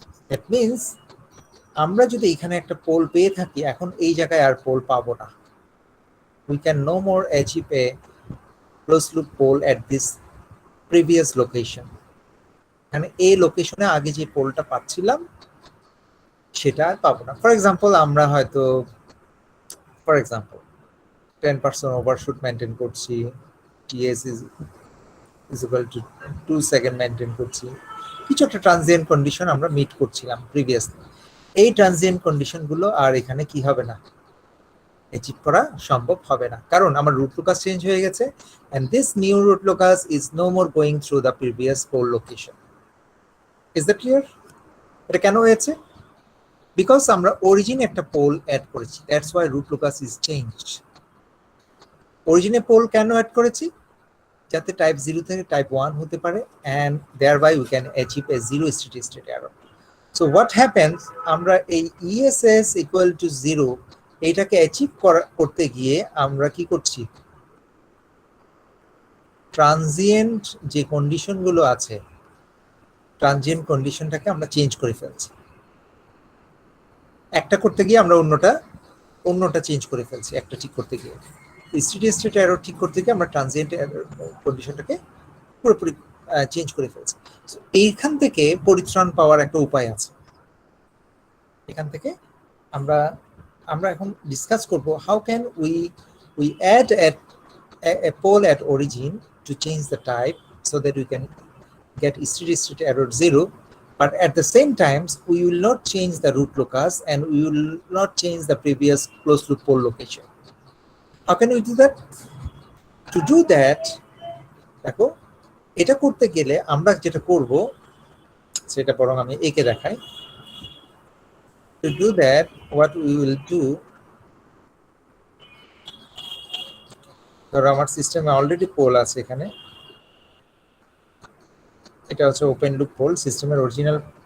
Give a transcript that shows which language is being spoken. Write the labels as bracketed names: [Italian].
[English] That means [Bangla] আমরা যদি এখানে একটা পোল পেয়ে থাকি এখন এই জায়গায় আর পোল পাবো না, [English] we can no more achieve a closed loop pole at this previous location. [Bangla] মানে এই লোকেশনে আগে যে পোলটা পাচ্ছিলাম সেটা আর পাবো না। ফর এক্সাম্পল আমরা হয়তো 10% ওভারশুট মেনটেন করছি, T S is equal to 2 second maintain করছি, কিছু একটা ট্রানজিয়েন্ট কন্ডিশন আমরা মিট করছিলাম প্রিভিয়াসলি। এই ট্রানজিয়েন্ট কন্ডিশনগুলো আর এখানে কি হবে না, অ্যাচিভ করা সম্ভব হবে না, কারণ আমার রুট লোকাস চেঞ্জ হয়ে গেছে, [English] and this new root locus is no more going through the previous pole location. Is that clear? [Bangla] এটা কেন হয়েছে? বিকজ আমরা অরিজিন একটা পোল অ্যাড করেছি, that's why root locus is changed. অরিজিনে pole কেন add করেছি? যাতে টাইপ 0 থেকে টাইপ 1 হতে পারে, [English] and thereby we can achieve a zero steady state error. So what happens, [Bangla] আমরা এই ESS equal to 0 এইটাকে অ্যাচিভ করতে গিয়ে আমরা কি করছি, ট্রানজিয়েন্ট যে কন্ডিশনগুলো আছে, ট্রানজিয়েন্ট কন্ডিশনটাকে আমরা চেঞ্জ করে ফেলছি। একটা করতে গিয়ে আমরা অন্যটা চেঞ্জ করে ফেলছি, একটা ঠিক করতে গিয়ে। স্টেডি স্টেট এরর ঠিক করতে গিয়ে আমরা ট্রানজিয়েন্ট কন্ডিশনটাকে পুরোপুরি চেঞ্জ করে ফেলছি। সো এইখান থেকে পরিত্রাণ পাওয়ার একটা উপায় আছে। এখান থেকে আমরা এখন ডিসকাস করব, [English] How can we add a pole at origin to change the type so that we can get steady state error 0, but at the same time we will not change the root locus and we will not change the previous closed loop pole location. How can we do that? To do that, [Bangla] দেখো এটা করতে গেলে আমরা যেটা করব সেটা বরং আমি একে দেখাই। [English] To do that, what we will do, [Bangla] ধরো আমার সিস্টেমে অলরেডি পোল আছে, এখানে এটা হচ্ছে ওপেন লুপ পোল, সিস্টেমের অরিজিনাল।